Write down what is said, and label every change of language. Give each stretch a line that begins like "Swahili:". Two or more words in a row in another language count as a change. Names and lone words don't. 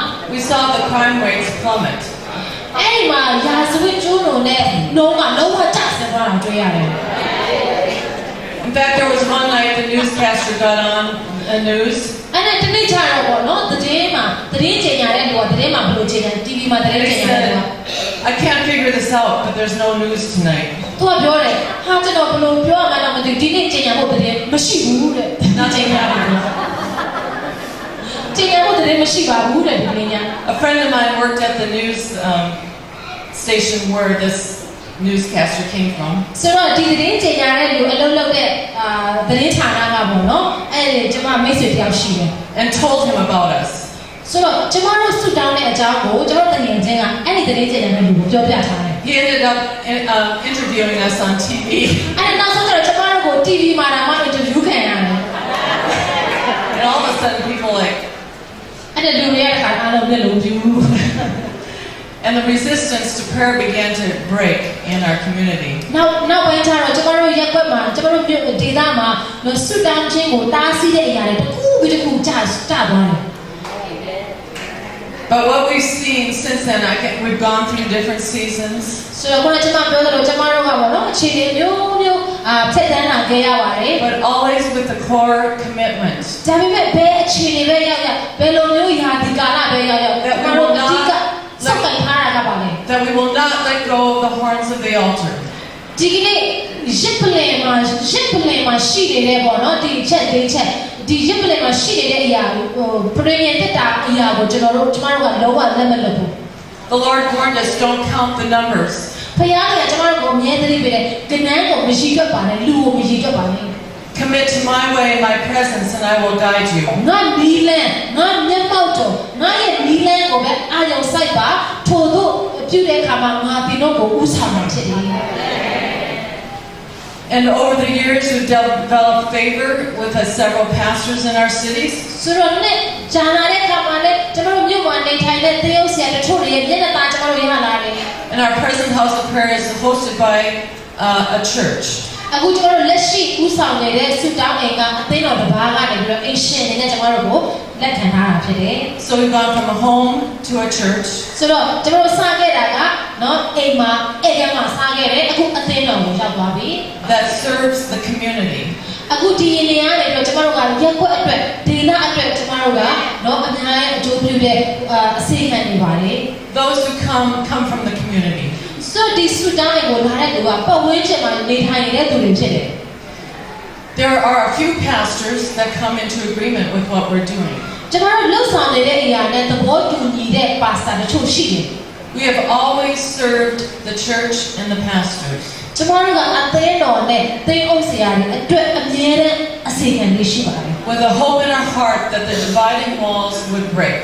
English: we saw the crime rates plummet.
Burmese: အဲ့ဒီမှာရာဇဝတ်ကျူးလွန်တဲ့နှုံးကလုံးဝကျဆင်းသွားတာတွေ့ရတယ်
English: In fact, there was one night the newscaster got on the news.
Burmese: အဲ့ဒါတနေ့ကျတော့ပေါ့နော်သတင်းကြေညာတဲ့လူကသတင်းမှာဘယ်လိုကြေညာ TV မှာသတင်း
English: They
Burmese: ကြေညာတယ်
English: said, I can't figure this out, but there's no news tonight.
Burmese: သူကပြောတယ်ဟာကျွန်တော်ဘယ်လိုပြောရမှန်းတော့မသိဘူးဒီနေ့ကြေညာဖို့သတင်းမရှိဘူးတဲ့ကြေညာဖို့သတင်းမရှိပါဘူးတဲ့ဒီနေ့ည
English: A friend of mine worked at the news station where this newscaster came from.
Burmese: ဆိုတော့ဒီသတင်းကြေညာတဲ့လူအလုပ်လုပ်တဲ့သတင်းဌာနကပေါ့နော်အဲ့ဒီကျွန်မမိတ်ဆွေတယောက်ရှိတယ်
English: And told him about us.
Burmese: ဆိုတော့ကျွန်မတို့ဆုတောင်းတဲ့အကြောင်းကိုကျွန်တော်တငယ်ချင်းကအဲ့ဒီသတင်းကြေညာတဲ့လူကိုပြောပြထားတယ်
English: He ended up interviewing us on TV.
Burmese: အဲ့ဒါနောက်ဆုံးကျတော့ကျွန်မတို့ကို TV မှာဒါမှ interview ခံရတယ်
English: And all of a sudden people like,
Burmese: အဲ့ဒါလူတွေရဲ့ခါအားလုံးမျက်လုံးပြူ
English: and the resistance to prayer began to break in our community.
Burmese: နောက်ပိုင်းကျတော့ကျွန်တော်တို့ရက်ွက်မှာကျွန်တော်တို့ဒေသမှာဆုတောင်းခြင်းကိုတားဆီးတဲ့အရာတွေတစ်ခုပြီးတစ်ခုကျသွားတယ်
English: But what we've seen since then, we've gone through different seasons.
Burmese: ဆိုတော့ကျွန်မပြောသလိုကျွန်မတို့ကပေါ့နော်အခြေအနေမျိုးဖြတ်သန်းလာခဲ့ရပါတယ်
English: But always with the core commitment
Burmese: ဒါပေမဲ့ဘယ်အခြေအနေပဲရောက်ဘယ်လိုမျိုးယာဒီကာလပဲရောက်ကျွန်တော်တို့အဓိကစက်ကန်ထားတာကပါလေ
English: that we will not let go of the horns of the altar.
Burmese: ဒီကနေ့ရစ်ပလင်မှာရှိနေတဲ့ပေါ့နော်ဒီချက်ဒီရစ်ပလင်မှာရှိနေတဲ့အရာပရိယတက်တာအရာကိုကျမတို့ကလုံးဝလက်မလွတ်ဘူး
English: The Lord warned us, don't count the numbers.
Burmese: ဖခင်ကကျမတို့ကိုအမြဲတမ်းပေးတယ်ကနန်းကိုမရှိတွက်ပါနဲ့လူကိုမရှိတွက်ပါနဲ့
English: Commit to my way, my presence, and I will guide you.
Burmese: ငါနီလန်ငါမျက်မှောက်တော်ငါရဲ့နီလန်ကိုပဲအာရုံစိုက်ပါထို့သို့ပြုတဲ့အခါမှာငါဒီတော့ကိုဥဆောင်မှာဖြစ်တယ်
English: And over the years, we've developed favor with several pastors in our cities.
Burmese: ဆိုတော့နဲ့ဂျာနာတဲ့အခါမှာလည်းကျမတို့မြို့မှာနေထိုင်တဲ့သေယုတ်ဆရာတချို့တွေရဲ့မျက်နှာသားကျမတို့ရလာတယ်
English: And our present house of prayer is hosted by a church.
Burmese: အခုကျမတို့လက်ရှိဥဆောင်နေတဲ့ဆုတောင်းအိမ်ကအသိတော်တစ်ပါးကနေပြီးတော့အရှင်နေနဲ့ကျမတို့ကိုလက်ခံထားတာဖြစ်တယ်
English: So we've gone from a home to a church.
Burmese: ဆိုတော့ကျမတို့စခဲ့တာကနော်အိမ်မှာအဲ့ဒီမှာစခဲ့တယ်အခုအသိတော်ကိုရောက်သွားပြီ
English: That serves the community.
Burmese: အခုဒီနေရာနေပြီးတော့ကျမတို့ကရက်ွက်အတွက်ဒေသအတွက်ကျမတို့ကနော်အများကြီးအကျိုးပြုတဲ့အစီအမံတွေပါတယ်
English: Those who come from the community.
Burmese: ဆိုတော့ဒီဆုတောင်းအိမ်ကိုလာတဲ့လူကပတ်ဝန်းကျင်မှာနေထိုင်နေတဲ့သူတွေဖြစ်တယ်
English: There are a few pastors that come into agreement with what we're doing.
Burmese: ကျမတို့လှုပ်ဆောင်နေတဲ့အရာနဲ့သဘောတူညီတဲ့ပါစတာတချို့ရှိတယ်
English: We have always served the church and the pastors.
Burmese: ကျမတို့ကအသင်းတော်နဲ့သိအုပ်ဆရာတွေအတွက်အမြဲတမ်းအစီအမံလေးရှိပါတယ်
English: With a hope in our heart that the dividing walls would break.